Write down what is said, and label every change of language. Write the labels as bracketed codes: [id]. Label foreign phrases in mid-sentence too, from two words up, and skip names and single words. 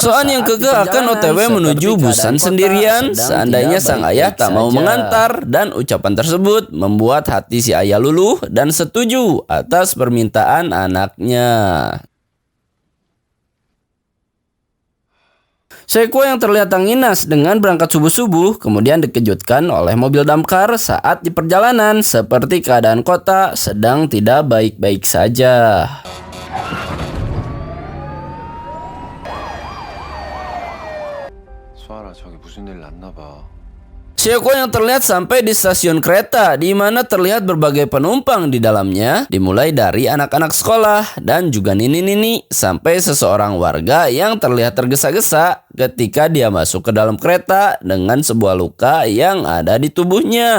[id] Soan yang kekeh akan OTW menuju Busan sendirian, seandainya sang ayah tak mau mengantar, dan ucapan tersebut membuat hati si ayah luluh dan setuju atas permintaan anaknya. Seokwo yang terlihat tanginas dengan berangkat subuh-subuh kemudian dikejutkan oleh mobil damkar saat di perjalanan, seperti keadaan kota sedang tidak baik-baik saja. [ko] 수아라 저기 무슨 일 났나 봐. [id] Seokwo yang terlihat sampai di stasiun kereta, di mana terlihat berbagai penumpang di dalamnya, dimulai dari anak-anak sekolah dan juga nini-nini, sampai seseorang warga yang terlihat tergesa-gesa ketika dia masuk ke dalam kereta dengan sebuah luka yang ada di tubuhnya.